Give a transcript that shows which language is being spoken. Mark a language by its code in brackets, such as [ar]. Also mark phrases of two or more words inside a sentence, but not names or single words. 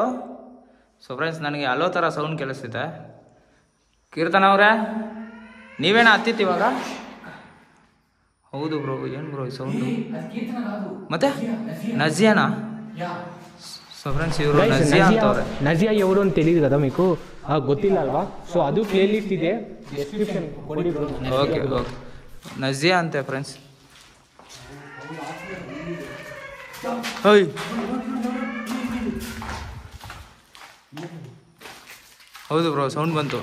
[en] so friends [kn] ನನಗೆ ಅಲ್ಲೋ ಥರ ಸೌಂಡ್ ಕೇಳಿಸ್ತೈತೆ. ಕೀರ್ತನ ಅವರೇ ನೀವೇನ ಹತ್ತಿತ್ತು ಇವಾಗ? ಹೌದು ಬ್ರೋ. ಏನು ಬ್ರೋ ಈ ಸೌಂಡು? ಮತ್ತೆ ನಜಿಯಾನಾ? [en] so friends [kn] ಇವರು ನಜಿಯಾ ಅಂತವ್ರೆ. [te] ನಜಿಯಾ ఎవరు అని తెలియదు కదా మీకు? [kn] ಗೊತ್ತಿಲ್ಲ ಅಲ್ವಾ? ಸೊ ಅದು [en] play list [kn] ಇದೆ, ಡಿಸ್ಕ್ರಿಪ್ಷನ್ ಕೊಡಿ ಬ್ರೋ. ಓಕೆ ನಜಿಯಾ ಅಂತೆ ಫ್ರೆಂಡ್ಸ್. ಓಯ್ ಹೌದು ಬ್ರೋ ಸೌಂಡ್ ಬಂತು.